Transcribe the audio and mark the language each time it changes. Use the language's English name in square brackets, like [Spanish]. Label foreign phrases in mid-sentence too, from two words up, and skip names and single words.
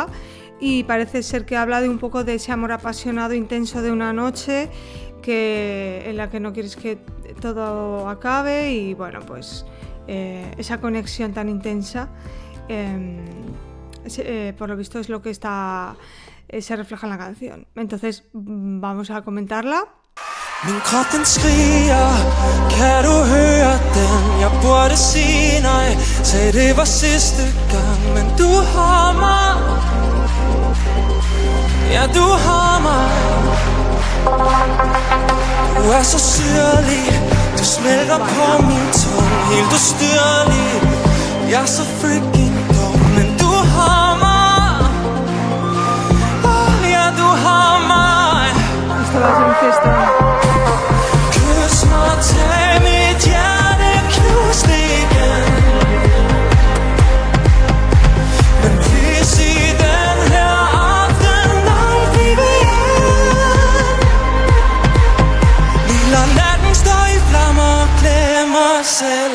[Spanish] Y parece ser que habla de un poco de ese amor apasionado, intenso de una noche en la que no quieres que todo acabe, y bueno, pues esa conexión tan intensa, por lo visto es lo que se refleja en la canción. Entonces vamos a comentarla. [Danish] Min krop den skriger, kan du høre den? Jeg burde sige nej, sagde det var sidste gang, men du har mig. Ja, du har mig. Du er så syrlig, du smelter på min tunge, helt ustyrlig. Jeg er så freaking dum, men du har mig. Ja, du har mig. [Spanish] Esto va a ser un fiestón. [Danish] Kys mig, tag mit hjerte, knus det igen. Men please i den her aften, nej, bliv igen. Vi lader natten stå i flammer og glemmer os selv.